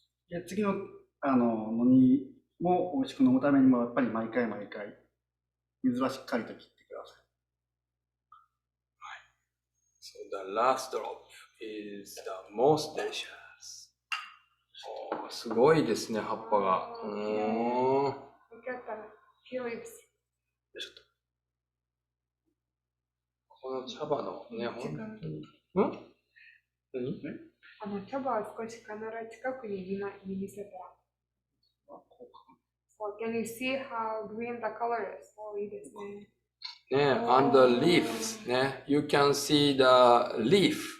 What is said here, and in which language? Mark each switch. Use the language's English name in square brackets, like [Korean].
[Japanese] で次の飲みも美味しく飲むためにも、やっぱり毎回水はしっかりと切ってください。 [English] So the last drop is the most delicious. [Japanese] すごいですね、葉っぱが。 [English] Look at the tea leaves. [Japanese] この茶葉のね、本当に。何？茶葉は少しカメラ近くに見せたら。 [English] So can you see how green the color is? [Japanese] いいですね。 [English] ね、and the leaves ね、you can see the leaf